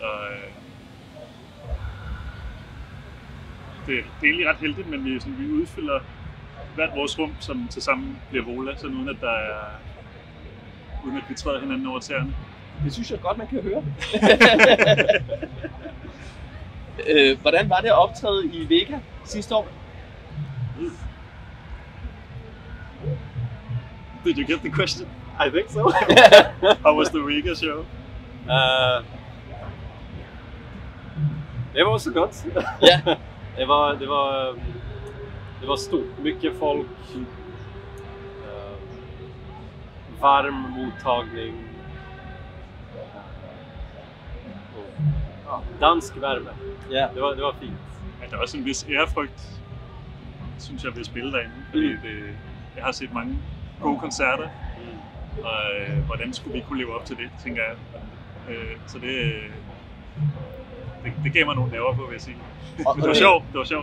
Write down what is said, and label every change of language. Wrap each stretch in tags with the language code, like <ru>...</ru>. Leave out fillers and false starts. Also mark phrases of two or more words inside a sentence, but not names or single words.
<da>Og, det er egentlig ret heldigt, men vi udfylder hvert vores rum, som tilsammen bliver Vola, sådan uden at vi træder hinanden over tæerne. Det synes jeg godt, man kan høre. Hvordan var det at optræde i Vega sidste år?</da> <en>Did you get the question? I think so. How was the Vega show?</en> <da>Det var så godt. Ja.</da> <sv>Det var stort, mycket folk, varm mottagning, dansk värme.</sv> <da>Ja. Det var fint. Ja, der er også en vis ærefrygt, synes jeg, ved at spille derinde, fordi jeg har set mange gode koncerter, og hvordan skulle vi kunne leve op til det, tænker jeg. Så det gav mig nogle nerver på, vil jeg sige. Men det var sjovt.</da>